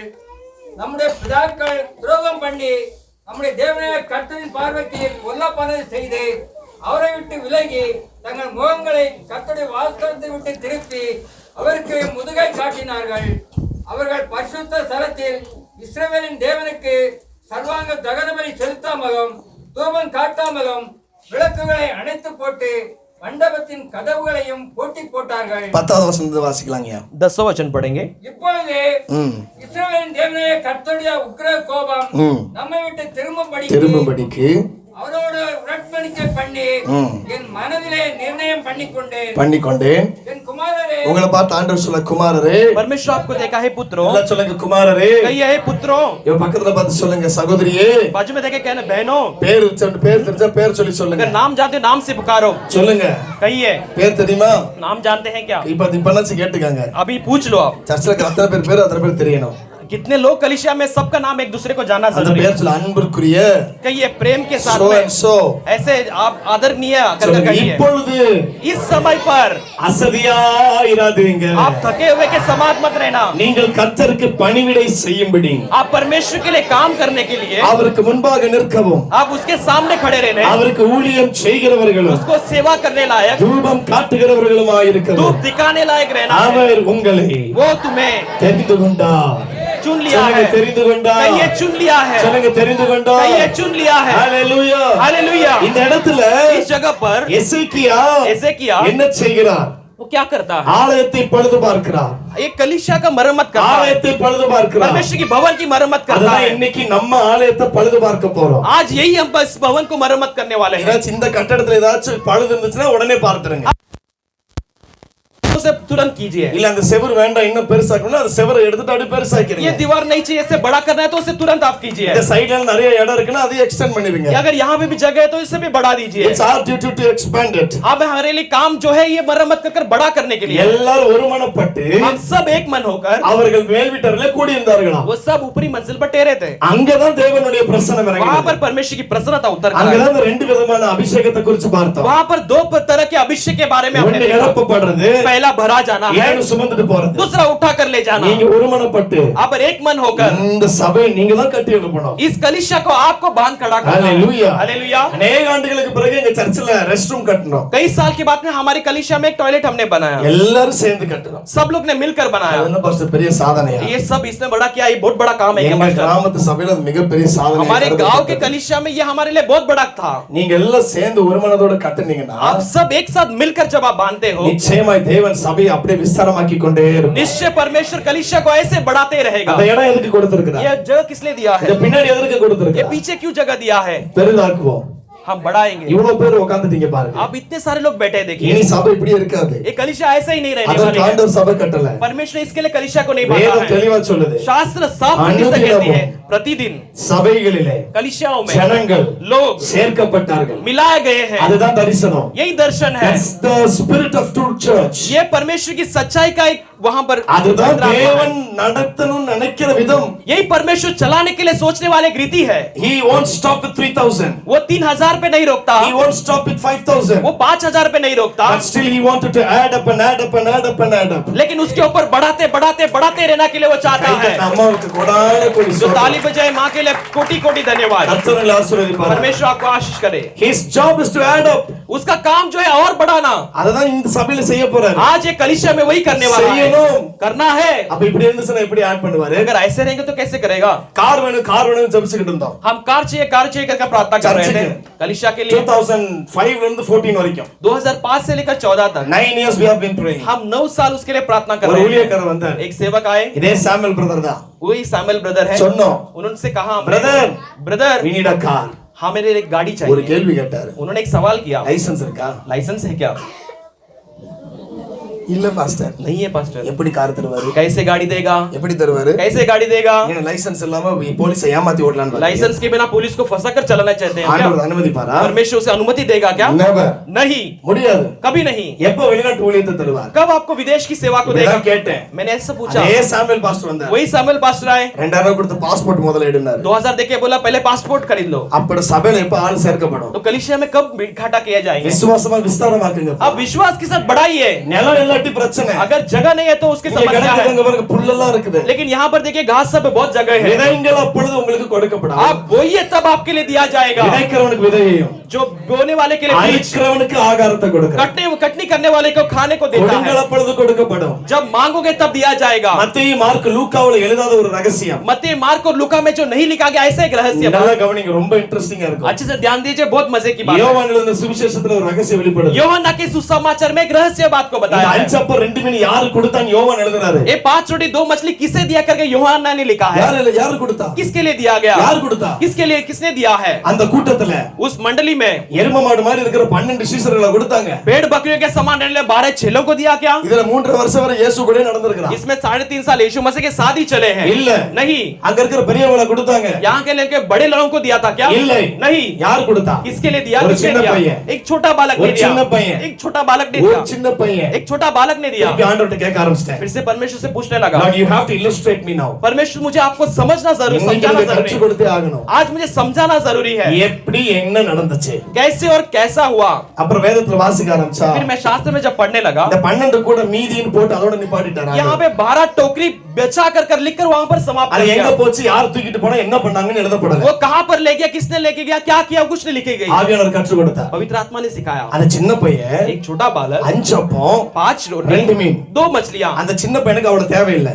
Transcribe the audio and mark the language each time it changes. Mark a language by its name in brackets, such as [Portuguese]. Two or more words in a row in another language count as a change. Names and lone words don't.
[Tamil] நம்முடைய பிதாக்கள் துரோகம் பண்ணி நம்முடைய தேவனாய கர்த்தரின் பார்வைக்கு பொல்லாப்பானதை செய்து அவரை விட்டு விலகி தங்கள் முகங்களை கர்த்தருடைய வாசஸ்தலத்தை விட்டு திருப்பி அவருக்கு முதுகை காட்டினார்கள். அவர்கள் பரிசுத்த ஸ்தலத்தில் இஸ்ரவேலின் தேவனுக்கு சர்வாங்க தகனபலி செலுத்தாமலும் தூபம் காட்டாமலும் விளக்குகளை அணைத்து போட்டு மண்டபத்தின் கதவுகளையும் பூட்டி போட்டார்கள். 10வது வசனத்தை வாசிக்கலாங்கய்யா. [Hindi] 10वां वचन पढ़ेंगे. [Tamil] இப்பொழுது இஸ்ரவேலின் தேவனுடைய கர்த்தருடைய உக்கிர கோபம் நம்மை விட்டு திரும்பும்படிக்கு அவரோடு உடன்படிக்கை பண்ணி என் மனதிலே நிர்ணயம் பண்ணிக்கொண்டேன். என் குமாரரே, உங்களை பார்த்து ஆண்டவர் சொல்ல, குமாரரே. [Hindi] परमेश्वर आपको देखा है पुत्रों. [Tamil] எல்லாம் சொல்லுங்க, குமாரரே. [Hindi] कहिए हे पुत्रों. [Tamil] இவ பக்கத்துல பார்த்து சொல்லுங்க, சகோதரியே. [Hindi] बाजू में देखे कहना बहनों. [Tamil] பேர் தெரிஞ்சா பேர் சொல்லி சொல்லுங்க. [Hindi] अगर नाम जानते हो नाम से पुकारो. [Tamil] சொல்லுங்க. [Hindi] कहिए. [Tamil] பேர் தெரியுமா? [Hindi] नाम जानते हैं क्या? [Tamil] இப்பனாச்சு கேட்டுக்கங்க. [Hindi] अभी पूछ लो आप. [Tamil] சர்ச்சில் அத்தனை பேர் அத்தனை பேர் தெரியணும். [Hindi] कितने लोग कलीसिया में सबका नाम एक दूसरे को जानना [Tamil] அந்த [Hindi] जरूरी है. [Tamil] பேர் சொல்ல, அன்பிற்குரிய [Hindi] कहिए प्रेम के साथ [English] so [Hindi] में [English] and so. [Hindi] ऐसे आप आदरणीय करके कहिए. [Tamil] இப்பொழுது [Hindi] इस समय पर [Tamil] அசதியாயிராதீங்க. [Hindi] आप थके हुए के समाज मत रहना. [Tamil] நீங்கள் கர்த்தருக்கு பணிவிடை செய்யும்படி [Hindi] आप परमेश्वर के लिए काम करने के लिए [Tamil] அவருக்கு முன்பாக நிற்கவும் [Hindi] आप उसके सामने खड़े रहने, [Tamil] அவருக்கு ஊழியம் செய்கிறவர்களும் [Hindi] उसको सेवा करने लायक, [Tamil] தூபம் காட்டுகிறவர்களுமாய் இருக்கவும் [Hindi] धूप दिखाने लायक रहना है. [Tamil] அவர் உங்களை [Hindi] वो तुम्हें [Tamil] தெரிந்து கொண்டார். [Hindi] चुन लिया है. [Tamil] சொல்லுங்க, தெரிந்து கொண்டார். [Hindi] कहिए चुन लिया है. [Tamil] சொல்லுங்க, தெரிந்து கொண்டார். [Hindi] कहिए चुन लिया है. [Tamil] ஹalleluya. [Hindi] हालेलुया. [Tamil] இந்த இடத்துல [Hindi] इस जगह पर [Tamil] எசேக்கியா என்ன செய்கிறார்? [Hindi] वो क्या करता है? [Tamil] ஆலயத்தை பழுது பார்க்கிறார். [Hindi] एक कलीसिया का मरम्मत करता है. [Tamil] ஆலயத்தை பழுது பார்க்கிறார். [Hindi] परमेश्वर की भवन की मरम्मत करता [Tamil] அதுதான் [Hindi] है. [Tamil] இன்னைக்கு நம்ம ஆலயத்தை பழுது பார்க்க போறோம். [Hindi] आज यही हम इस भवन को मरम्मत करने वाले हैं. [Tamil] ஏதாச்சும் இந்த கட்டடத்துல ஏதாச்சும் பழுது இருந்துச்சுன்னா உடனே பார்த்துருங்க. [Hindi] उसे तुरंत कीजिए. [Tamil] இல்ல அந்த செவர் வேண்டாம், இன்னும் பெருசாக்கணும்னா அந்த செவரை எடுத்துட்டு அப்படியே பெருசாக்கிடுங்க. [Hindi] ये दीवार नहीं चाहिए, इसे बड़ा करना है तो उसे तुरंत आप कीजिए. [Tamil] இந்த சைடுல நிறைய இடம் இருக்குன்னா அதை எக்ஸ்டெண்ட் பண்ணிடுங்க. [Hindi] अगर यहाँ पे भी जगह है तो इसे भी बढ़ा दीजिए. [English] It's our duty to expand it. [Hindi] अब हमारे लिए काम जो है ये मरम्मत कर बड़ा करने के लिए [Tamil] எல்லாரும் ஒருமனப்பட்டு [Hindi] हम सब एक मन होकर [Tamil] அவர்கள் மேல் வீட்டறையில கூடி இருந்தார்களாம். [Hindi] वो सब ऊपरी मंजिल पर ठहरे थे. [Tamil] அங்கதான் தேவனுடைய பிரசன்னம் [Hindi] वहां [Tamil] இறங்கினது. [Hindi] पर परमेश्वर की प्रसन्नता उतर कर आई. [Tamil] அங்கதான் இந்த ரெண்டு விதமான அபிஷேகத்தை குறித்து பார்த்தோம். [Hindi] वहां पर दो तरह के अभिषेक के बारे में हमने [Tamil] ஒன்னு [Hindi] देखा. [Tamil] நிரப்பப்படுறது, [Hindi] पहला भरा जाना है, [Tamil] ஏன்னு சுமந்துட்டு போறது. [Hindi] दूसरा उठा कर ले जाना. [Tamil] நீங்க ஒருமனப்பட்டு [Hindi] आप एक मन होकर [Tamil] இந்த சபையை நீங்க தான் கட்டி எழுப்பணும். [Hindi] इस कलीसिया को आपको बांध खड़ा करना. हालेलुया. हालेलुया. [Tamil] अनेक ஆண்டுகளுக்கு பிறகு எங்க சர்ச்சில் [English] rest room [Tamil] கட்டணும். [Hindi] कई साल के बाद में हमारी कलीसिया में एक टॉयलेट हमने बनाया. [Tamil] எல்லாரும் சேர்ந்து கட்டணும். [Hindi] सब लोग ने मिलकर बनाया. [Tamil] என்ன பாஸ்டர் பெரிய சாதனையா? [Hindi] ये सब इसने बड़ा किया, ये बहुत बड़ा काम है. [Tamil] எங்க கிராமத்து சபையில அது மிகப்பெரிய சாதனை. [Hindi] हमारे गांव के कलीसिया में ये हमारे लिए बहुत बड़ा था. [Tamil] நீங்க எல்லாம் சேர்ந்து ஒருமனதோட கட்டுனீங்கன்னா [Hindi] आप सब एक साथ मिलकर जब आप बांधते हो, [Tamil] நிச்சயமாய் தேவன் சபையை அப்படியே விஸ்தாரமாக்கி கொண்டே இருப்பார். [Hindi] निश्चय परमेश्वर कलीसिया को ऐसे बढ़ाते रहेगा. [Tamil] அந்த இடம் எதுக்கு கொடுத்திருக்கிறார்? [Hindi] ये जगह किस लिए दिया है? [Tamil] இந்த பின்னாடி எதுக்கு [Hindi] ये [Tamil] கொடுத்திருக்கிறார்? [Hindi] पीछे क्यों जगह दिया है? [Tamil] பெரிதாக்குவோம். [Hindi] हम बढ़ाएंगे. [Tamil] இவ்வளவு பேர் உட்கார்ந்துட்டீங்க பாருங்க. [Hindi] आप इतने सारे लोग बैठे देखिए. [Tamil] இனி சபை இப்படி இருக்காது. [Hindi] ये कलीसिया ऐसा ही नहीं रहने [Tamil] அதற்கு [Hindi] वाली है. [Tamil] ஆண்டவர் சபை கட்டல. [Hindi] परमेश्वर इसके लिए कलीसिया को नहीं बांधा [Tamil] வேதம் [Hindi] है. [Tamil] தெளிவா சொல்லுது. [Hindi] शास्त्र साफ रीति से कहती है, प्रतिदिन [Tamil] சபைகளிலே [Hindi] कलीसियाओं में [Tamil] ஜனங்கள் [Hindi] लोग [Tamil] சேர்க்கப்பட்டார்கள். [Hindi] मिलाए गए हैं. [Tamil] அதுதான் தரிசனம். [Hindi] यही दर्शन है. [English] That's the spirit of true church. [Hindi] ये परमेश्वर की सच्चाई का एक वहां पर [Tamil] அதுதான் தேவன் நடத்தணும்னு நினைக்கிற விதம். [Hindi] यही परमेश्वर चलाने के लिए सोचने वाले एक रीति है. [English] He won't stop with 3000. [Hindi] वो 3000 पे नहीं रोकता. [English] He won't stop with 5000. [Hindi] वो 5000 पे नहीं रोकता. [English] But still he wanted to add up and add up and add up and add up. [Hindi] लेकिन उसके ऊपर बढ़ाते बढ़ाते बढ़ाते रहना के लिए वो चाहता है. [Tamil] அம்மாவுக்கு கொடான கொடி [Hindi] जो ताली बजाए माँ के लिए कोटि कोटि धन्यवाद. [Tamil] கர்த்தரை ஆசீர்வதிப்பார். [Hindi] परमेश्वर आपको आशीष करे. [English] His job is to add up. [Hindi] उसका काम जो है और बढ़ाना. [Tamil] அததான் இந்த சபையில செய்ய போறாரு. [Hindi] आज ये कलीसिया में वही करने वाला है. [Tamil] செய்யணும். [Hindi] करना है. [Tamil] அப்ப இப்படி இருந்துச்சுனா எப்படி ஆட் பண்ணுவாரு? [Hindi] अगर ऐसे रहेंगे तो कैसे करेगा? [Tamil] கார் வேணும் ஜெபிச்சிட்டு இருந்தோம். [Hindi] हम कार चाहिए करके प्रार्थना कर रहे थे कलीसिया के लिए. [Tamil] 2005 ல இருந்து 14 வரைக்கும் [Hindi] 2005 से लेकर 14 तक [English] 9 years we have been praying. [Hindi] हम 9 साल उसके लिए प्रार्थना कर [Tamil] ஒரு [Hindi] रहे [Tamil] ஊழியக்காரர் [Hindi] हैं. [Tamil] வந்தார். [Hindi] एक सेवक आए. [Tamil] இதே சாமுவேல் பிரதர் தான். [Hindi] वही सैमुअल ब्रदर है. [Tamil] சொன்னோம். [Hindi] उन्होंने कहा [English] ब्रदर we need a car. [Hindi] हाँ मेरे एक गाड़ी [Tamil] ஒரு [Hindi] चाहिए. [Tamil] கேள்வி கேட்டாரு. [Hindi] उन्होंने एक सवाल किया, [Tamil] லைசென்ஸ் இருக்கா? [Hindi] लाइसेंस है क्या? [Tamil] இல்ல பாஸ்டர். [Hindi] नहीं है पास्टर. [Tamil] எப்படி கார் தருவாரு? [Hindi] कैसे गाड़ी देगा? [Tamil] எப்படி தருவாரு? [Hindi] कैसे गाड़ी देगा? [Tamil] நீங்க லைசென்ஸ் இல்லாம போலீஸை ஏமாத்தி ஓடலாம்னு பாத்தீங்க. [Hindi] लाइसेंस के बिना पुलिस को फंसा कर चलाना चाहते हैं [Tamil] ஆண்டவர் [Hindi] क्या? [Tamil] அனுமதிப்பாரா? [Hindi] परमेश्वर उसे अनुमति देगा क्या? [English] Never. [Hindi] नहीं, [Tamil] முடியாது. [Hindi] कभी नहीं. [Tamil] எப்ப வெளிநாட்டு ஊழியத்தை தருவார்? [Hindi] कब आपको विदेश की सेवा को देगा? [Tamil] நான் கேட்டேன். [Hindi] मैंने ऐसा पूछा. [Tamil] அதே சாமுவேல் பாஸ்டர் வந்தார். [Hindi] वही सैमुअल पास्टर आए. [Tamil] 2000 கொடுத்து பாஸ்போர்ட் முதல்ல எடுனாரு. [Hindi] 2000 देके बोला पहले पासपोर्ट खरीद लो. [Tamil] அப்பட சபையில எப்ப ஆள் சேர்க்கப்படும்? [Hindi] तो कलीसिया में कब इकट्ठा किया जाएगा? [Tamil] விசுவாசமா விஸ்தாரமாக்குங்க. [Hindi] अब विश्वास के साथ बढ़ाइए. [Tamil] நிலம் எல்லாம் இல்லாட்டி பிரச்சனை. [Hindi] अगर जगह नहीं है तो उसकी [Tamil] இங்க [Hindi] समस्या है। [Tamil] கிடக்குதுங்க பாருங்க, புல்லெல்லாம் இருக்குது. [Hindi] लेकिन यहाँ पर देखिए घास सब पे बहुत जगह है। [Tamil] விதைங்கள் அப்பொழுது உங்களுக்கு கொடுக்கப்படும். [Hindi] आप बोइए तब आपके लिए दिया जाएगा। [Tamil] விதைக்கிறவனுக்கு விதையையும் [Hindi] जो बोने वाले के लिए बीज, [Tamil] அறுக்கிறவனுக்கு ஆகாரத்தை கொடுக்கிறார். [Hindi] कटनी करने वाले को खाने को देता [Tamil] கொடுங்கள் [Hindi] है। [Tamil] அப்பொழுது கொடுக்கப்படும். [Hindi] जब मांगोगे तब दिया जाएगा। [Tamil] மத்தேயு மார்க் லூக்காவுல எழுதாத ஒரு ரகசியம். [Hindi] मत्ती मार्क और लूका में जो नहीं लिखा गया ऐसा एक रहस्य [Tamil] நல்லா கவனிங்க, ரொம்ப இன்ட்ரஸ்டிங்கா இருக்கும். [Hindi] अच्छे से ध्यान दीजिए, बहुत मजे की बात है। [Tamil] யோவான் எழுதின சுவிசேஷத்துல ஒரு ரகசியம் வெளிப்படுது. [Hindi] யோவான் के सुसमाचार में एक रहस्य बात को बताया है। [Tamil] 5 அப்பம் 2 மீன் யாரு கொடுத்தான்னு யோவான் எழுதுறாரு. [Hindi] ये 5 रोटी 2 मछली किसे दिया करके यूहन्ना ने लिखा है। [Tamil] யாரு கொடுத்தா? [Hindi] किसके लिए दिया गया? [Tamil] யார் கொடுத்தா? [Hindi] किसके लिए किसने दिया है? [Tamil] அந்த கூட்டத்துல [Hindi] उस मंडली में [Tamil] எரும மாடு மாதிரி இருக்கிற 12 சீஷர்களை கொடுத்தாங்க. [Hindi] भेड़ बकरियों के समान रहने 12 चेलों को दिया क्या? [Tamil] இதுல 3 வருஷம் வரை இயேசு கூடயே நடந்துருக்கான். [Hindi] इसमें 3.5 साल यीशु मसीह के साथ ही चले हैं। [Tamil] இல்ல, [Hindi] नहीं। [Tamil] அங்க இருக்கிற பெரியவங்களை கொடுத்தாங்க. [Hindi] यहाँ के लेके बड़े लोगों को दिया था क्या? [Tamil] இல்லை, [Hindi] नहीं। [Tamil] யார் கொடுத்தா? [Hindi] किसके लिए दिया? [Tamil] ஒரு [Hindi] किसने [Tamil] சின்ன [Hindi] दिया? [Tamil] பையன். [Hindi] एक छोटा बालक ने [Tamil] ஒரு [Hindi] दिया। [Tamil] சின்ன பையன். [Hindi] एक छोटा बालक ने [Tamil] ஒரு [Hindi] दिया। [Tamil] சின்ன பையன். [Hindi] एक छोटा बालक ने दिया। [Tamil] இப்ப ஆண்டவர்ட்ட கேட்க ஆரம்பிச்சிட்டேன். [Hindi] फिर से परमेश्वर से पूछने लगा। [English] Lord, you have to illustrate me now. [Hindi] परमेश्वर मुझे आपको समझना जरूरी, [Tamil] இன்னைக்கு [Hindi] समझाना [Tamil] எனக்கு கற்றுக் [Hindi] जरूरी। [Tamil] கொடுத்தே ஆகணும். [Hindi] आज मुझे समझाना जरूरी है। [Tamil] எப்படி என்ன நடந்துச்சு? [Hindi] कैसे और कैसा हुआ? [Tamil] அப்புறம் வேதத்துல வாசிக்க ஆரம்பிச்சா [Hindi] फिर मैं शास्त्र में जब पढ़ने लगा, [Tamil] இந்த 12 கூட மீதின்னு போட்டு அதோட நிப்பாட்டிட்டாரு. [Hindi] यहाँ पे 12 टोकरी बेचा कर लिखकर वहां पर समाप्त [Tamil] அது [Hindi] कर [Tamil] எங்க [Hindi] दिया। [Tamil] போச்சு, யார் தூக்கிட்டு போனா, என்ன பண்ணாங்கன்னு எழுதப்படல. [Hindi] वो कहां पर ले गया, किसने लेके गया, क्या किया, कुछ नहीं लिखी गई। [Tamil] ஆவியானவர் கற்றுக் கொடுத்தார். [Hindi] पवित्र आत्मा ने सिखाया। [Tamil] அந்த சின்ன பையன் [Hindi] एक छोटा बालक [Tamil] 5 அப்பம் [Hindi] 5 रोटी [Tamil] 2 மீன். [Hindi] 2 मछलियां, [Tamil] அந்த சின்ன பையனுக்கு அவ்வளவு தேவையில்லை.